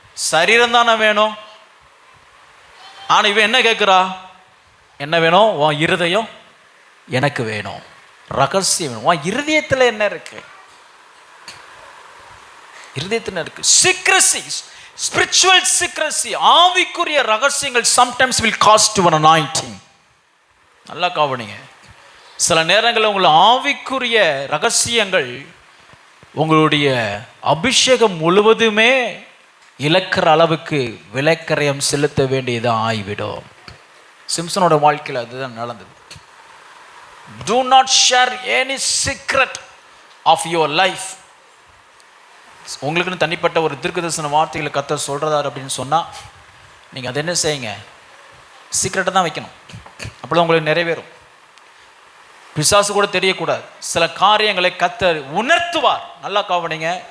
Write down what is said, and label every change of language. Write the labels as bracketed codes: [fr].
[ta] சரீரம் தானே வேணும். ஆனா இவன் என்ன கேட்கிறா? என்ன வேணும்? உன் இருதயம் எனக்கு வேணும். ரகசியம் வேணும். உன் இருதயத்தில் என்ன இருக்கு? இருதயத்தில் இருக்கு சீக்ரசி, ஸ்பிரிச்சுவல் சீக்ரசி. ஆவிக்குரிய ரகசியங்கள் [en] sometimes will cost you an anointing. [ta] நல்லா கவனிங்க. சில நேரங்களில் உங்கள் ஆவிக்குரிய ரகசியங்கள் உங்களுடைய அபிஷேகம் முழுவதுமே இழக்கிற அளவுக்கு விலைக்கரையம் செலுத்த வேண்டியதாக ஆகிவிடும். சிம்சனோட வாழ்க்கையில் அதுதான் நடந்தது. [en] Do not share any secret of your life. [ta] உங்களுக்குன்னு தனிப்பட்ட ஒரு தீர்க்கதரிசன வார்த்தைகளை கர்த்தர் சொல்றதார் அப்படின்னு சொன்னால், நீங்கள் அதை என்ன செய்யுங்க? சீக்ரெட்டை தான் வைக்கணும். அப்போ உங்களுக்கு நிறைவேறும். பிசாசு கூட தெரியக்கூடாது. சில காரியங்களை கர்த்தர் உணர்த்துவார். நல்லா கவனிங்க.